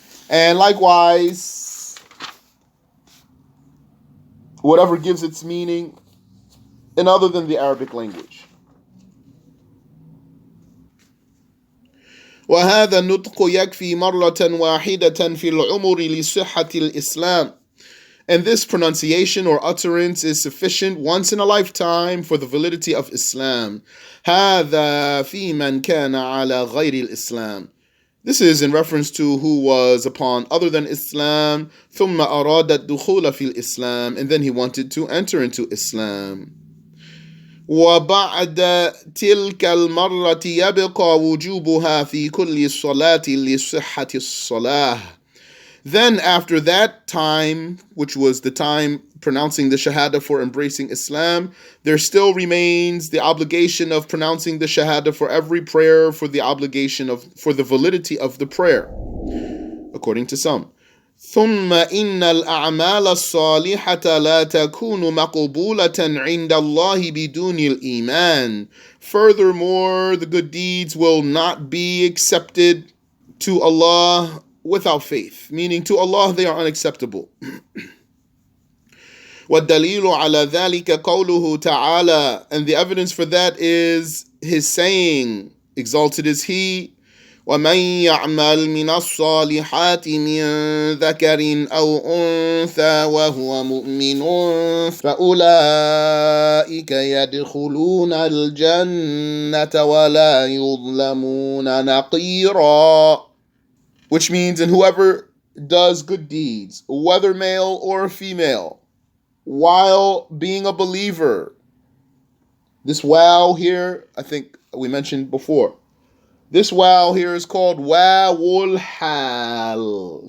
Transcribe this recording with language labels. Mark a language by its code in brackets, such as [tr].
[en] And likewise, whatever gives its meaning in other than the Arabic language. [ar] وهذا النطق يكفي مرة واحدة في العمر لصحة الإسلام. [en] And this pronunciation or utterance is sufficient once in a lifetime for the validity of Islam. [ar] هذا في من كان على غير الإسلام. [en] This is in reference to who was upon other than Islam. [ar] ثم أراد الدخول في الإسلام. [en] And then he wanted to enter into Islam. [ar] وبعد تلك المرة يبقى وجوبها في كل صلاة لصحة الصلاة. [en] Then after that time, which was the time pronouncing the Shahada for embracing Islam, there still remains the obligation of pronouncing the Shahada for every prayer for the validity of the prayer, according to some. [ar] ثم إن الأعمال الصالحة لا تكون مقبولة عند الله بدون الإيمان. [en] Furthermore, the good deeds will not be accepted to Allah without faith, meaning to Allah they are unacceptable. [ar] وَالدَّلِيلُ عَلَى ذَلِكَ قَوْلُهُ تَعَالَى. [en] And the evidence for that is his saying, exalted is he, [ar] وَمَنْ يَعْمَلْ مِنَ الصَّالِحَاتِ مِنْ ذَكَرٍ أَوْ أُنْثَى وَهُوَ مُؤْمِنٌ فَأُولَئِكَ يَدْخُلُونَ الْجَنَّةَ وَلَا يُظْلَمُونَ نَقِيرًا. [en] Which means, and whoever does good deeds, whether male or female, while being a believer. This wow here, I think we mentioned before. This wow here is called wawul hal.